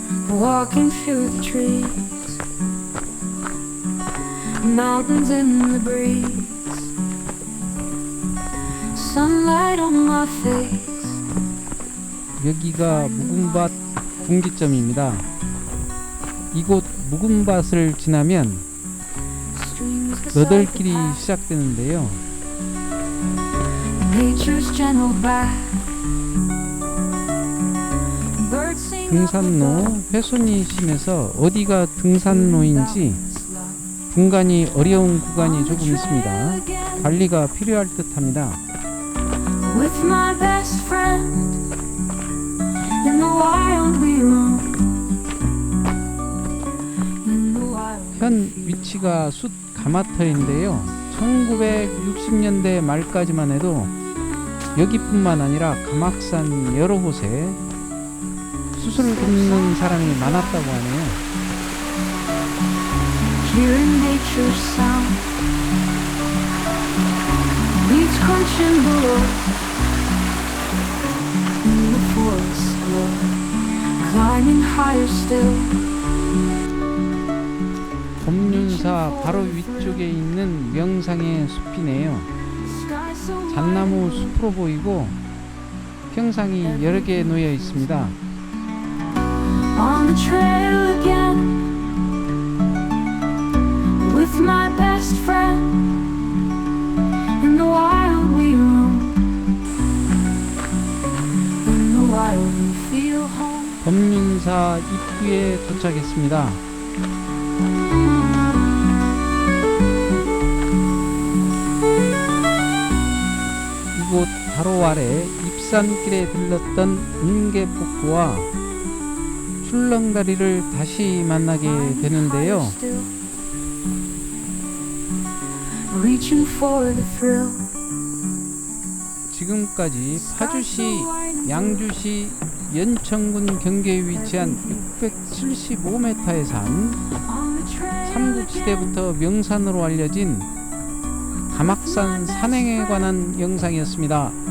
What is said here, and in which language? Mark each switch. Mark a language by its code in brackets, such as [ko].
[en] Walking through the trees, mountains in the breeze, sunlight on my face. [ko] 여기가 묵은밭 분기점입니다. 이곳 묵은밭을 지나면 너덜길이 시작되는데요. [en] Nature's gentle back. [ko] 등산로 훼손이 심해서 어디가 등산로인지 분간이 어려운 구간이 조금 있습니다. 관리가 필요할 듯합니다. [en] With my best friend in the wild we roam. In the wild. [ko] 현 위치가 숫 가마터인데요. 1960년대 말까지만 해도 여기뿐만 아니라 가막산 여러 곳에 수술을 굽는 사람이 많았다고 하네요. [en] Hearing nature's sound, leaves crunching below. In the forest glow, climbing higher still. [ko] 법륜사 바로 위쪽에 있는 명상의 숲이네요. [en] Sky so [ko] 잣나무 숲으로 보이고 평상이 여러 개 놓여 있습니다. [en] on the trail again with my best friend in the wild we roam. In the wild we feel home. [ko] 법륜사 입구에 도착했습니다. 이곳 바로 아래 입산길에 들렀던 은계폭포와 출렁다리를 다시 만나게 되는데요. [en] Reaching for the thrill. [ko] 지금까지 파주시, 양주시, 연천군 경계에 위치한 675m의 산, [en] On the trail [ko] 삼국시대부터 명산으로 알려진 가막산 산행에 관한 영상이었습니다.